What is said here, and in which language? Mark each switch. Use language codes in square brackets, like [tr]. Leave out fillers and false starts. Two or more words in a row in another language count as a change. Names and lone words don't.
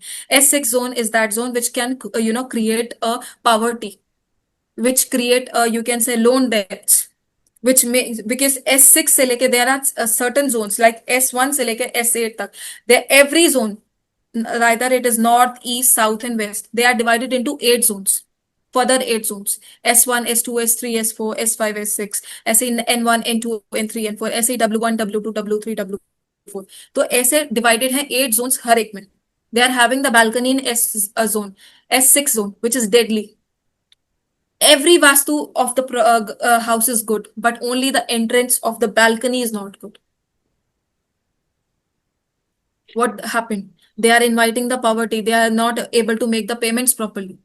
[en] S6 zone is that zone which can, create a poverty, which create a, you can say, loan debts, which may, because S6 [hi] से लेके, [en] there are certain zones like S1 [hi] से लेके S8 तक. [en] There every zone, either it is north, east, south, and west. They are divided into 8 zones. Further 8 zones: S1, S2, S3, S4, S5, S6, SA N1, N2, N3, N4, SA W1, W2, W3, W4. [hi] तो ऐसे divided हैं 8 zones हर एक में. [en] They are having the balcony in S zone, S6 zone, which is deadly. Every Vastu of the house is good, but only the entrance of the balcony is not good. What happened? They are inviting the poverty. They are not able to make the payments properly.